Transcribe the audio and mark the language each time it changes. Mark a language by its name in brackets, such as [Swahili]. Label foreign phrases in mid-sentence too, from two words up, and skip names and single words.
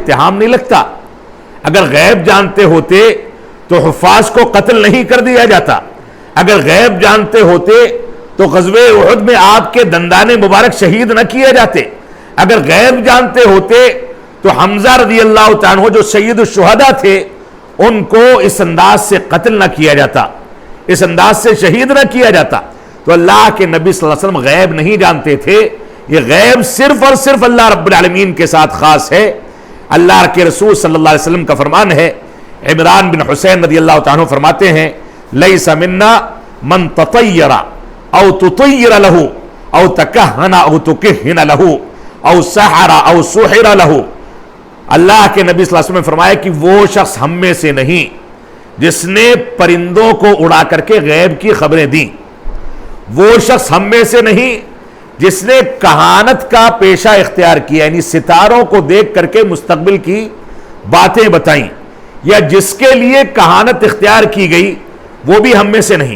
[Urdu] اتہام نہیں لگتا، اگر غیب جانتے ہوتے تو حفاظ کو قتل نہیں کر دیا جاتا، اگر غیب جانتے ہوتے تو غزوہ احد میں آپ کے دندان مبارک شہید نہ کیے جاتے، اگر غیب جانتے ہوتے تو حمزہ [Arabic] رضی اللہ تعالیٰ عنہ [Urdu] جو سید الشہداء تھے ان کو اس انداز سے قتل نہ کیا جاتا، اس انداز سے شہید نہ کیا جاتا۔ تو اللہ کے نبی [Arabic] صلی اللہ علیہ وسلم [Urdu] غیب نہیں جانتے تھے، یہ غیب صرف اور صرف [Arabic] اللہ رب العالمین [Urdu] کے ساتھ خاص ہے۔ اللہ کے رسول [Arabic] صلی اللہ علیہ وسلم [Urdu] کا فرمان ہے، عمران بن حسین [Arabic] رضی اللہ تعالیٰ عنہ [Urdu] فرماتے ہیں [Arabic] لیس منا من تطیر او تطیر له او تکہن او تکہن له او سحر او سحر له، [Urdu] اللہ کے نبی [Arabic] صلی اللہ علیہ وسلم [Urdu] نے فرمایا کہ وہ شخص ہم میں سے نہیں جس نے پرندوں کو اڑا کر کے غیب کی خبریں دیں، وہ شخص ہم میں سے نہیں جس نے کہانت کا پیشہ اختیار کیا، یعنی ستاروں کو دیکھ کر کے مستقبل کی باتیں بتائیں، یا جس کے لیے کہانت اختیار کی گئی وہ بھی ہم میں سے نہیں،